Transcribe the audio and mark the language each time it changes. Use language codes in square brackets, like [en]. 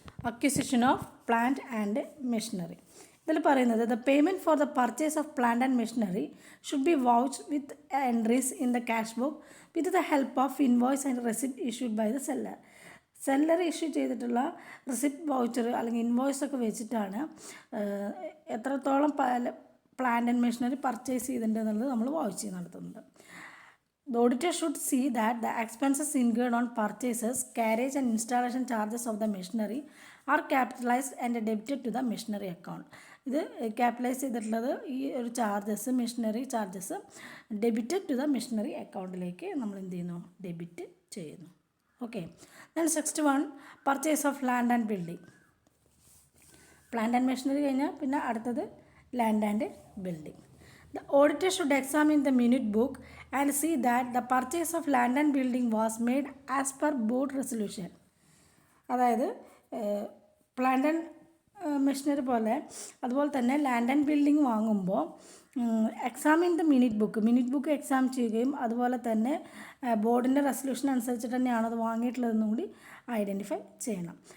[en] acquisition of plant and machinery [ml] ഇതിൽ പറയുന്നത് [en] The payment for the purchase of plant and machinery should be vouched with entries in the cash book with the help of invoice and receipt issued by the seller. [ml] Seller issue ചെയ്തിട്ടുള്ള receipt voucher അല്ലെങ്കിൽ invoice ഒക്കെ വെച്ചിട്ടാണ് എത്രത്തോളം plant and machinery purchase ചെയ്തിട്ടുണ്ട് എന്നുള്ളത് നമ്മൾ vouch നടത്തുന്നത്. [en] The auditor should see that the expenses incurred on purchases, carriage and installation charges of the machinery are capitalized and debited to the machinery account. [ml] ഇത് capitalise ചെയ്തിട്ടുള്ളത് ഈ ഒരു charges, machinery charges [en] debited to the machinery [ml] അക്കൗണ്ടിലേക്ക് നമ്മൾ എന്ത് ചെയ്യുന്നു, debit ചെയ്യുന്നു. [en] Okay, then next one purchase of land and building. [ml] Plant and machinery കഴിഞ്ഞാൽ പിന്നെ അടുത്തത് land and building. [en] The auditor should examine the minute book and see that the purchase of land and building was made as per board resolution. [ml] അതായത് plant and machinery പോലെ അതുപോലെ തന്നെ land and building വാങ്ങുമ്പോൾ [en] examine the minute book [ml] exam ചെയ്യുകയും അതുപോലെ തന്നെ ബോർഡിൻ്റെ resolution അനുസരിച്ചിട്ട് തന്നെയാണ് അത് വാങ്ങിയിട്ടുള്ളതെന്നും കൂടി ഐഡൻറ്റിഫൈ ചെയ്യണം.